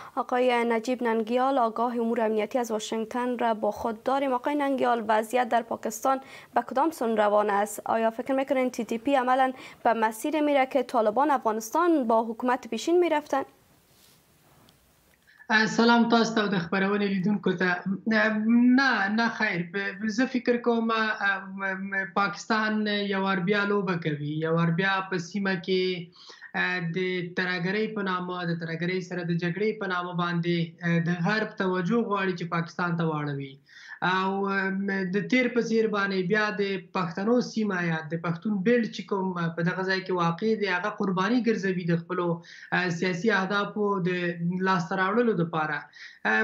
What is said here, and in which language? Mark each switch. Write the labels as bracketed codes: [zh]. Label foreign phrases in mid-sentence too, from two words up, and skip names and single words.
[fa] آقای نجیب ننگیال، آگاه امور امنیتی از واشنگتن را با خود داریم. آقای ننگیال، وضعیت در پاکستان به کدام سون روان است؟ آیا فکر میکنین TTP عملا به مسیر میره که طالبان افغانستان با حکومت پیشین میرفتن؟ [ps] سلام تاسو ته د خبرونې لیدونکو ته. نه خیر، زه فکر کوم پاکستان یو ور بیا لوبه کوي، یو ور بیا په سیمه کې د ترهګرۍ په نامه، د ترهګرۍ سره د جګړې په نامه باندې د غرب توجه غواړي چې پاکستان ته واړوي، او د تیر په څیر باندې بیا د پښتنو سیمه یا د پښتون بیلډ چې کوم په دغه ځای کې واقع دی هغه قرباني ګرځوي د خپلو سیاسي اهدافو د لاسته راوړلو لپاره.